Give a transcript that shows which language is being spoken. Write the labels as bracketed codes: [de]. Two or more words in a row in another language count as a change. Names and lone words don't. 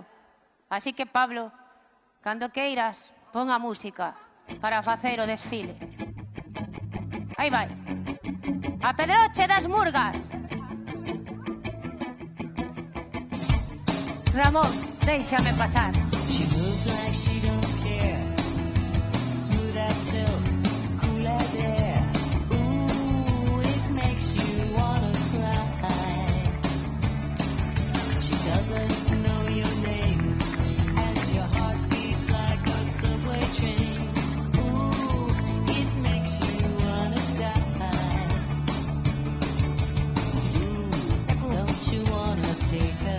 [gl] Así que, Pablo, cando queiras, pon a música para facer o desfile. Aí vai. A Pedroche das Murgas. Ramón, déixame pasar. [en] She moves like she don't care. Smooth as silk, cool as air. Ooh, it makes you wanna cry. She doesn't know your name, and your heart beats like a subway train. Ooh, it makes you wanna die. Ooh, don't you wanna take her?